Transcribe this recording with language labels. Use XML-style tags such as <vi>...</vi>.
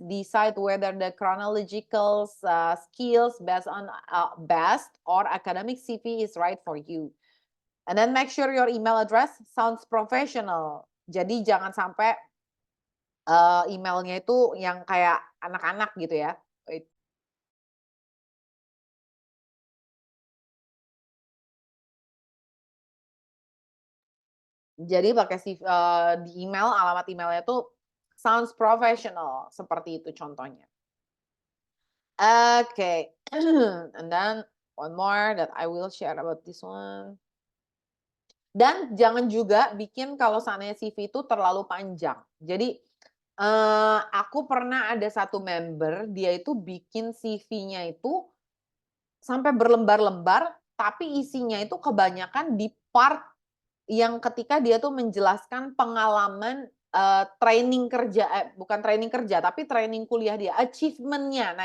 <en>Decide whether the chronological skills based on best or academic CV is right for you. And then make sure your email address sounds professional.</en> <id>Jadi jangan sampai emailnya itu yang kayak anak-anak gitu ya. Jadi pakai di email, alamat emailnya tuh</id> <en>sounds professional,</en> <id>seperti itu contohnya. Okay.</id> <en>And then one more that I will share about this one.</en> <id>Dan jangan juga bikin kalau seandainya CV itu terlalu panjang. Jadi aku pernah ada satu member, dia itu bikin CV-nya itu sampai berlembar-lembar, tapi isinya itu kebanyakan di part yang ketika dia tuh menjelaskan pengalaman training kerja, bukan training kerja, tapi training kuliah dia, achievement-nya.</id>